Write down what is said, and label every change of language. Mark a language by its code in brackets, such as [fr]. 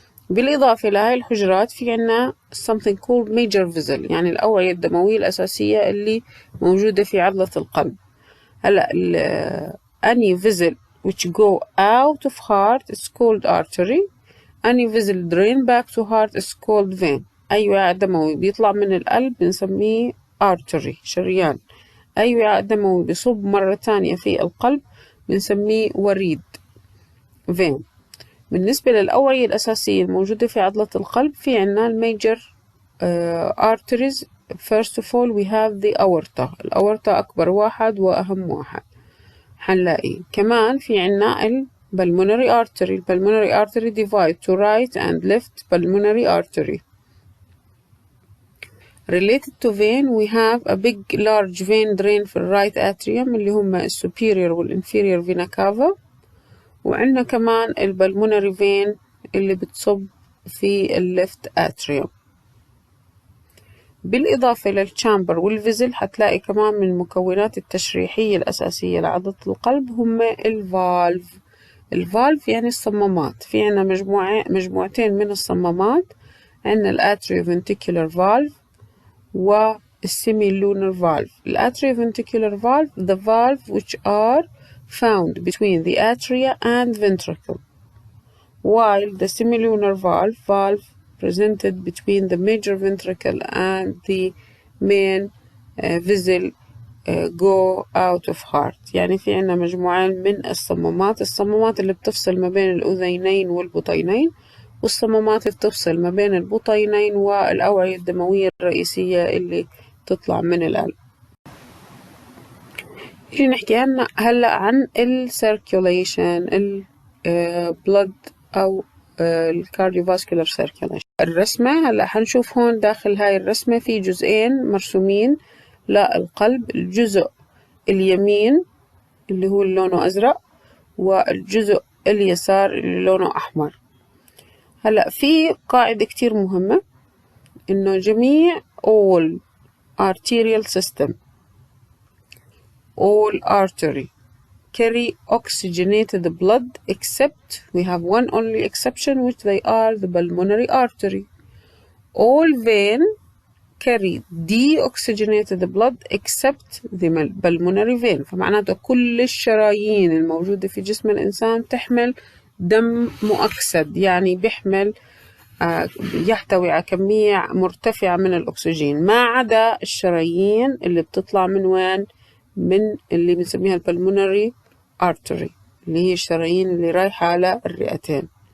[ar] بالإضافة لهاي الحجرات في عنا [en] something called major vessel [ar] يعني الأوعية الدموية الأساسية اللي موجودة في عضلة القلب. [en] هلأ any vessel which go out of heart is called artery. Any vessel drain back to heart is called vein. [ar] أي وعاء دموي بيطلع من القلب بنسميه artery شريان. أي وعاء دموي بيصب مرة تانية في القلب بنسميه وريد vein. بالنسبة للأوعية الأساسية الموجودة في عضلة القلب في عنا الميجر arteries. [en] First of all we have the aorta. [ar] الأورطة أكبر واحد وأهم واحد. حنلاقي كمان في عنا pulmonary artery. [en] pulmonary artery divide to right and left pulmonary artery. Related to vein we have a big large vein drain في right atrium اللي هم superior والinferior vena cava، وعندنا كمان pulmonary vein [ar] اللي بتصب في [en] left atrium. [ar] بالإضافة للتشامبر والفيزل هتلاقي كمان من المكونات التشريحية الأساسية لعضلة القلب هم الفالف. الفالف يعني الصمامات. في عنا مجموعتين من الصمامات، عنا الاتريوفنتيكولار فالف والسيميلونر valve. [en] The atrioventricular valve, the valve which are found between the atria and ventricle, while the semilunar valve presented between the major ventricle and the main vessel go out of heart. [ar] يعني في عنا مجموعين من الصمامات اللي بتفصل ما بين الأذينين والبطينين، والصمامات اللي بتفصل ما بين البطينين والأوعية الدموية الرئيسية اللي تطلع من القلب. نيجي نحكي هلأ عن السيركيوليشن، البلد أو الكارديوفاسكولار سيركيوليشن. الرسمة هلأ هنشوف هون داخل هاي الرسمة في جزئين مرسومين للقلب، الجزء اليمين اللي هو لونه أزرق والجزء اليسار اللي لونه أحمر. هلأ في قاعدة كتير مهمة، إنه جميع [en] all arterial system, all artery carry oxygenated blood except we have one only exception, which they are the pulmonary artery. All vein carry deoxygenated blood except the pulmonary vein. [ar] فمعناته كل الشرايين الموجودة في جسم الإنسان تحمل دم مؤكسد، يعني بيحمل يحتوي على كمية مرتفعة من الأكسجين، ما عدا الشرايين اللي بتطلع من وين؟ من اللي بنسميها البلمونري artery، اللي هي الشرايين اللي رايحة على الرئتين.